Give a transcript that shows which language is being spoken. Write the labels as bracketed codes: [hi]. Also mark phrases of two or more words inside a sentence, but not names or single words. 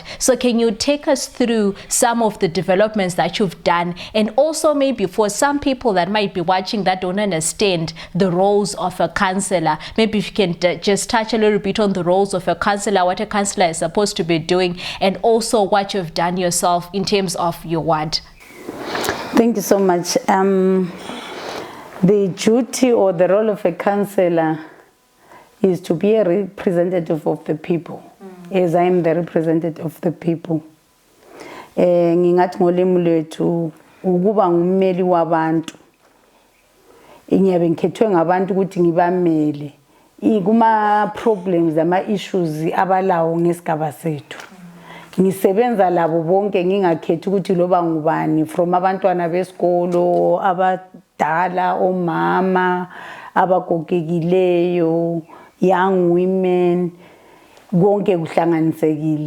[en] So can you take us through some of the developments that you've done, and also maybe for some people that might be watching that don't understand the roles of a councillor, maybe if you can just touch a little bit on the roles of a councillor, what a councillor is supposed to be doing, and also what you've done yourself in terms of your ward. Thank you so much. The duty or the role of a councillor is to be a representative of the people, as I am the representative of the people. [nd] Ngingathi ngolimi lwethu ukuba ngummeli wabantu. Inyabe ngikhethwe ngabantu ukuthi ngibamele kuma problems ama issues abalawo ngesigaba sethu. Ngisebenza labo bonke ngingakhethi ukuthi loba ngubani, from abantwana besikolo, abadala, omama, abagogekileyo, [en] young women, [nd] konke kuhlanganisekile.